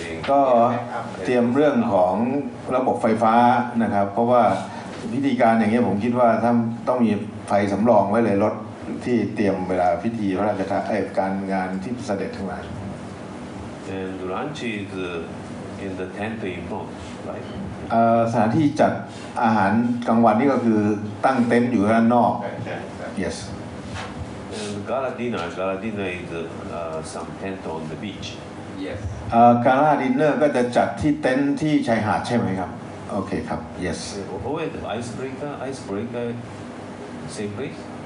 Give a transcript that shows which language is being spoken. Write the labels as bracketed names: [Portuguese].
[Thai] ก็เตรียมเรื่องของระบบไฟฟ้านะครับเพราะว่าพิธีการอย่างเงี้ยผมคิดว่าถ้าต้องมีไฟสำรองไว้เลยรถที่เตรียมเวลาพิธีพระราชทานการงานที่เสด็จทั้งหลาย [English] And lunch is in the tent in front, right? [Thai] สถานที่จัดอาหารกลางวันนี่ก็คือตั้งเต็นท์อยู่ด้านนอก yes [English] And gala dinner is some tent on the beach. Yes. [Thai] การ่าดินเนอร์ก็จะจัดที่เต็นท์ที่ชายหาดใช่ไหมครับโอเคครับ yes [English] Wait, icebreaker, same place?